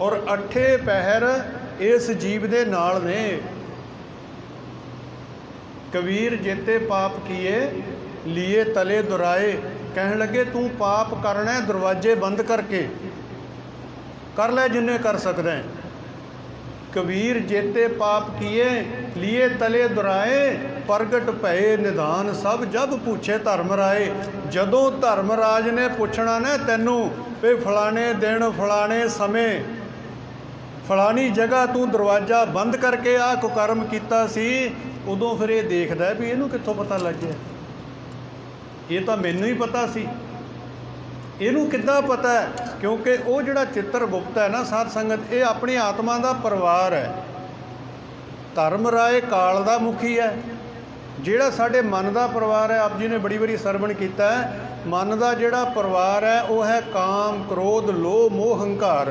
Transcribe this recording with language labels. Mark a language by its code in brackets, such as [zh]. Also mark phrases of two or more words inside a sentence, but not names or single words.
[pa] ਔਰ ਅੱਠੇ ਪਹਿਰ ਇਸ ਜੀਵ ਦੇ ਨਾਲ ਨੇ। ਕਬੀਰ ਜੇਤੇ ਪਾਪ ਕੀਏ ਲੀਏ ਤਲੇ ਦੁਰਾਏ। ਕਹਿਣ ਲੱਗੇ ਤੂੰ ਪਾਪ ਕਰਨਾ ਹੈ ਦਰਵਾਜ਼ੇ ਬੰਦ ਕਰਕੇ ਕਰ ਲੈ ਜਿੰਨੇ ਕਰ ਸਕਦਾ ਹੈ। ਕਬੀਰ ਜੇਤੇ ਪਾਪ ਕੀਏ ਲੀਏ ਤਲੇ ਦੁਰਾਏ। ਪ੍ਰਗਟ ਭਏ ਨਿਧਾਨ ਸਭ ਜਬ ਪੂਛੇ ਧਰਮਰਾਏ। ਜਦੋਂ ਧਰਮਰਾਜ ਨੇ ਪੁੱਛਣਾ ਨਾ ਤੈਨੂੰ ਵੀ ਫਲਾਣੇ ਦਿਨ ਫਲਾਣੇ ਸਮੇਂ ਫਲਾਣੀ ਜਗ੍ਹਾ ਤੂੰ ਦਰਵਾਜ਼ਾ ਬੰਦ ਕਰਕੇ ਆ ਕੁਕਰਮ ਕੀਤਾ ਸੀ, ਓਦੋਂ ਫਿਰ ਯੇ ਦੇਖਦਾ ਵੀ ਇਹਨੂੰ ਕਿੱਥੋਂ ਪਤਾ ਲੱਗ ਗਿਆ। ਯੇ ਤੋ ਮੈਨੂੰ ਹੀ ਪਤਾ ਸੀ, ਇਹਨੂੰ ਕਿੱਦਾਂ ਪਤਾ ਹੈ? [hi] क्योंकि वो जिहड़ा चित्रगुप्त है ना साध संगत, ये अपनी आत्मा का परिवार है। धर्मराय काल का मुखी है। [pa] ਜਿਹੜਾ ਸਾਡੇ [hi] मन का परिवार है, आप जी ने बड़ी बारी [pa] ਸਰਵਣ ਕੀਤਾ [hi] है, मन का जिहड़ा परिवार है वो है काम क्रोध लोभ मोह हंकार।